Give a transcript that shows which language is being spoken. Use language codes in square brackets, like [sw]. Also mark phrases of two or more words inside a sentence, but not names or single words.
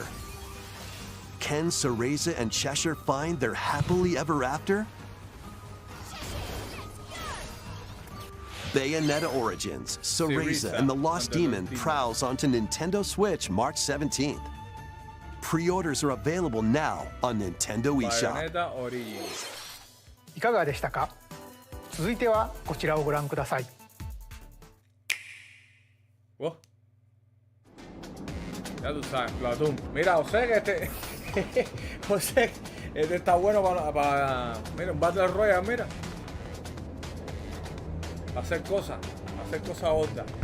[en] Can Cereza and Cheshire find their happily ever after? Bayonetta Origins, Cereza and the Lost Demon prowls onto Nintendo Switch March 17th. Pre-orders are available now on Nintendo eShop. Bayonetta Origins. [ja] いかがでしたか？続いてはこちらをご覧ください。 [es] Oh. Ya tú sabes, Platoon. Mira, José, que este. José, este está bueno para. Mira, un [en] Battle Royale, [es] mira. Para hacer cosas. Para hacer cosas otras.